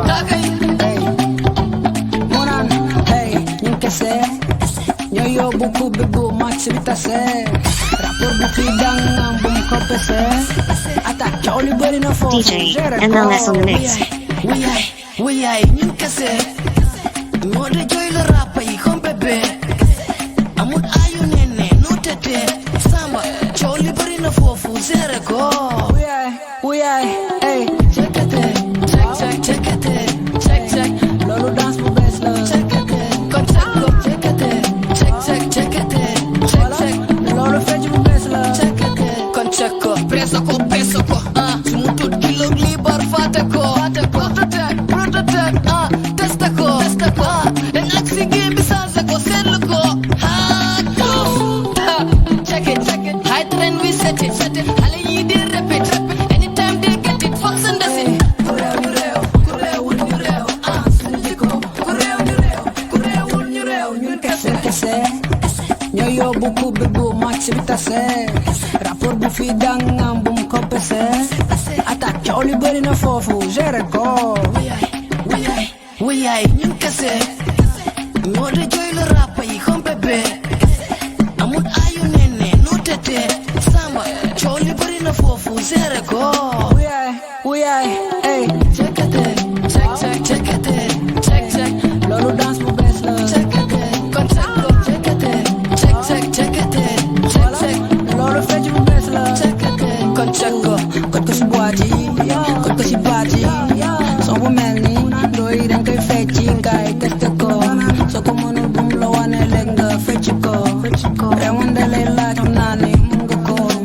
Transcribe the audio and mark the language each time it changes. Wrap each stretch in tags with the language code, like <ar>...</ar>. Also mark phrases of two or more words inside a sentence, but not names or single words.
<wo>Hey, mu naan, hey, ñu ngi kese. Ñoo yóbbu coupe bi bu match bi tase. Rapport bu fi jàngam bu mu ko pese. Attaque, coow li bëri na foofu.</wo> <en>D J Géré M L S on the ko. mix.</en> <fr>Oui, oui.</fr> <wo>Wuyaay ñun kese. Moo de jooy la rap yi comme bébé. Amul ayu nene, no tete. Samba, coow li bari na foofu, géré ko. Wuyaay, wuyaay, ey.</wo> <en>Check it, check, check, check it, check, check.</en> <wo>Loolu dance bu bees la.</wo> <en>Check it,</en> <wo>kon check ko.</wo> <en>Check it, check, check, check it, check, check.</en> <wo>Loolu fecc bu bees la.</wo> <en>Check it,</en> <wo>kon check ko. Peso ko, peso ko. Ah, su mu tut kilo li bar fàtte ko. Fàtte ko. Prototype, prototype. Ah, testa ko, testa ko. Ah, dañ ak si game bi changé ko, seetlu ko. Ah, ko.</wo> <en>Ah, check it, check it. High trend we set it, set it.</en> <wo>Xale yi di répété, répété.</wo> <en>Anytime they get it,</en> <wo>foog sa ndesin. Ku réew ñu réew, ku réewul ñu réew. Ah, suñu jikko. Ku réew ñu réew, ku réewul ñu réew. Ñun kese. Kese. Ñoo yóbbu coupe bi bu match bi tase. Rapport bu fi dangam bu mu ko pese. Attaque coow li bari na foofu, géré ko. Wuyaay, wuyaay, wuyaay, ñun kese. Moo de jooy la rap yi comme bébé. Amul ayu nene, no tete. Samba, coow li bari na foofu, géré ko. Wuyaay, wuyaay, ey.</wo> <en>Check it, check, check, check it, check, check.</en> <wo>Loolu dance bu bees la.</wo> <en>Check it,</en> <wo>kon check ko.</wo> <en>Check it, check, check, check it, check, check.</en> <wo>Loolu fecc bu bees la.</wo> <en>Check it,</en> <wo>kon check ko. Kon ko si boîte yi, kon ko si baat yi. Son bu mel ni, ndooy dañ koy fecci, gaay testé ko. Soo ko mënul bum la wane, léegi nga fecc ko. Remonde lay laaj, xam naa ni mën nga ko.</wo>